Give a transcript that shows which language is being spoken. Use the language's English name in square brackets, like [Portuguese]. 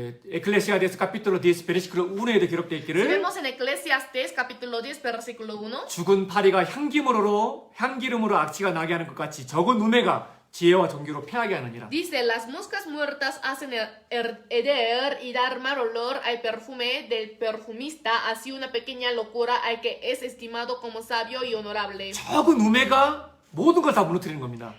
[Korean] 에클레시아데스 카피톨로 10 베르시클로 1에도 기록되어 [Spanish] Si [Korean] 있기를 [Spanish] vemos en Eclesiastes capítulo 10 versículo 1, [Korean] 죽은 파리가 향기름으로 악취가 나게 하는 것 같이 적은 우매가 지혜와 정교로 패하게 하느니라. [Spanish] dice, las moscas muertas hacen heder y dar mal olor al perfume del perfumista, así una pequeña locura al que es estimado como sabio y honorable. [Korean] 적은 우매가 모든 걸 다 무너뜨리는 겁니다.